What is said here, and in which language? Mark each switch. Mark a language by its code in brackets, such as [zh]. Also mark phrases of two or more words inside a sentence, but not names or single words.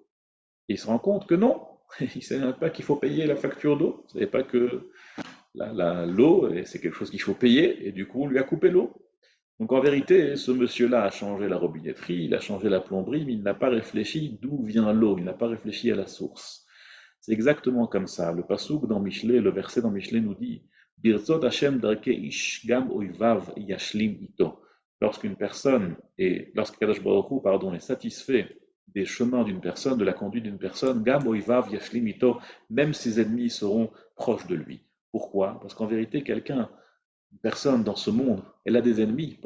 [fr] Et il se rend compte que non, il ne sait même pas qu'il faut payer la facture d'eau, il ne savait pas que l'eau, c'est quelque chose qu'il faut payer, et du coup on lui a coupé l'eau. Donc en vérité, ce monsieur-là a changé la robinetterie, il a changé la plomberie, mais il n'a pas réfléchi d'où vient l'eau, il n'a pas réfléchi à la source. C'est exactement comme ça. Le pasouk dans Michelet, le verset dans Michelet nous dit [he] ברצות השם דרכי איש גם אויביו ישלים אתו. [fr] Lorsqu'une personne est, lorsqu' [he] הקדוש ברוך הוא, [fr] pardon, est satisfait des chemins d'une personne, de la conduite d'une personne, [he] גם אויביו ישלים אתו, [fr] même ses ennemis seront proches de lui. Pourquoi? Parce qu'en vérité, quelqu'un, une personne dans ce monde, elle a des ennemis.